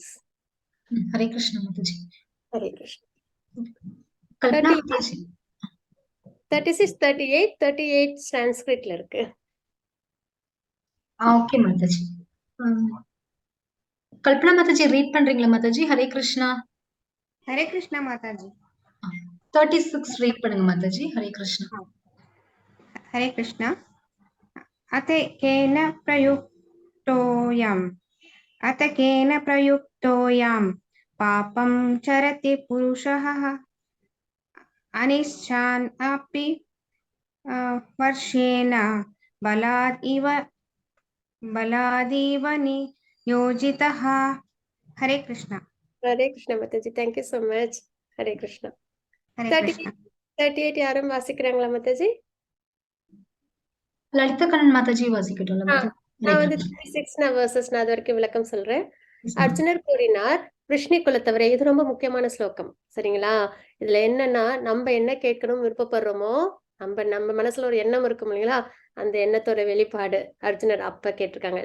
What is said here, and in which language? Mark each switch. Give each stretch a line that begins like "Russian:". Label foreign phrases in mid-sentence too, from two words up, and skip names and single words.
Tamil: ஹரே கிருஷ்ணா மாதாஜி. ஹரே கிருஷ்ணா. கல்பனா மாதாஜி 36, 38 சான்ஸ்கிரிட்ல இருக்கு. ஓகே மாதாஜி. கல்பனா மாதாஜி ரீட் பண்றீங்களா மாதாஜி? ஹரே கிருஷ்ணா.
Hindi: हरे कृष्णा माता जी.
Tamil: 36 ரீட் பண்ணுங்க மாதாஜி. ஹரே கிருஷ்ணா.
Hindi: हरे कृष्णा.
Sanskrit: अथ केन प्रयुक्तोऽयं पापं चरति पुरुषः अनिच्छान् अपि वर्षेण बलादिव नियोजितः.
Hindi: हरे कृष्णा.
Tamil: ஹரே கிருஷ்ணா மாதாஜி.
English: thank you so much.
Tamil: ஹரே கிருஷ்ணா.
Hindi: हरे कृष्णा.
Tamil: 38 யாரும் வாசிக்கிறாங்களா மாதாஜி? லலிதா கண்ணன் மாதாஜி வாசிக்கட்டும்ல மாதாஜி? நான் வந்து 36 verses நான் அது வரைக்கும் விளக்கம் சொல்றேன். அர்ஜுனர் கூறினார், விஷ்ணு குலத்தவரே. இது ரொம்ப முக்கியமான ஸ்லோகம். சரிங்களா? இதுல என்னன்னா, நம்ம என்ன கேட்கணும் விருப்பப்படுறோமோ, நம்ம மனசுல ஒரு எண்ணம் இருக்கும் இல்லைங்களா, அந்த எண்ணத்தோட வெளிப்பாடு அர்ஜுனர் அப்ப கேட்டிருக்காங்க.